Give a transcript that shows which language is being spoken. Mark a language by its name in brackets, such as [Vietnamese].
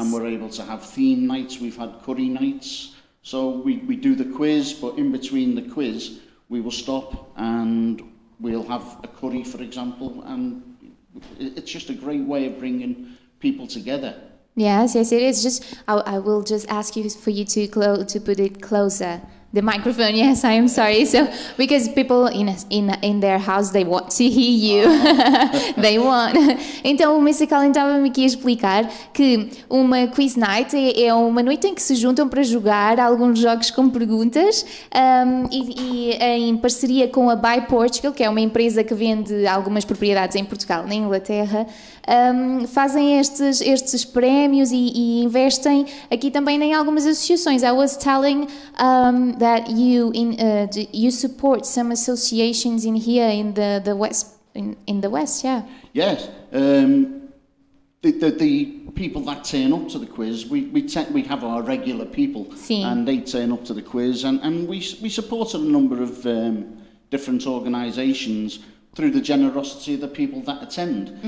[English] And we're able to have theme nights, we've had curry nights. So we do the quiz, but in between the quiz we will stop and we'll have a curry, for example, and it's just a great way of bringing people together. Yes, it is. Just I will just ask you for you to put it closer. The microphone, yes, I am sorry. So, because people in their house, they want to hear you. They want. [Portuguese] Então, o Mr. Colin estava-me aqui a explicar que uma quiz night é uma noite em que se juntam para jogar alguns jogos com perguntas e em parceria com a By Portugal, que é uma empresa que vende algumas propriedades em Portugal, na Inglaterra, fazem estes prémios e investem aqui também em algumas associações. [English] I was telling that you support some associations in here in the West, in the West, yeah. Yes, the people that turn up to the quiz, we have our regular people, and they turn up to the quiz, and we supported a number of different organisations through the generosity of the people that attend.